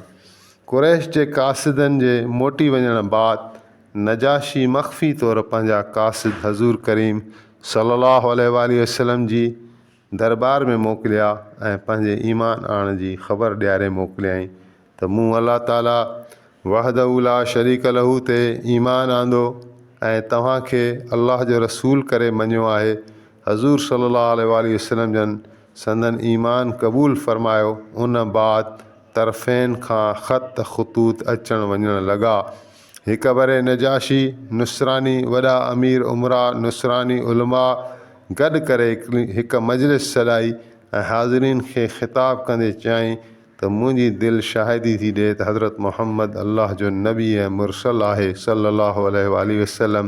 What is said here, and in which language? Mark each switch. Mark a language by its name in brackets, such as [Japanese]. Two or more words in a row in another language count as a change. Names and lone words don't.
[Sindhi] कुरैश जे कासिदनि जे मोटी वञण बाद नजाशी मख़फ़ी तौरु पंहिंजा कासिद हज़ूर करीम [Arabic] صلى الله عليه وسلم [Sindhi] जी दरबार में मोकिलिया ऐं पंहिंजे ईमान आणण जी ख़बर ॾियारे मोकिलियाईं त मूं अलाह ताला [Arabic] وحده لا شريك له [Sindhi] ते ईमान आंदो ऐं तव्हांखे अलाह जो रसूल करे मञियो आहे। हज़ूर [Arabic] صلى الله عليه وسلم [Sindhi] जन संदन ईमान क़बूल फ़रमायो। उन बाद तरफ़ैन खां ख़त ख़ुतूत अचण वञण लॻा। हिकु बरे नजाशी नुसरानी वॾा अमीर उमरा नुसरानी उलमा गॾु करे हिकु मजलिस सॾाई ऐं हाज़रीन खे ख़िताब कंदे चयाईं त मुंहिंजी दिलि शाहिदी थी ॾिए त हज़रत मुहम्मद अलाह जो नबी ऐं मुरसल आहे [Arabic] صلى الله عليه وسلم.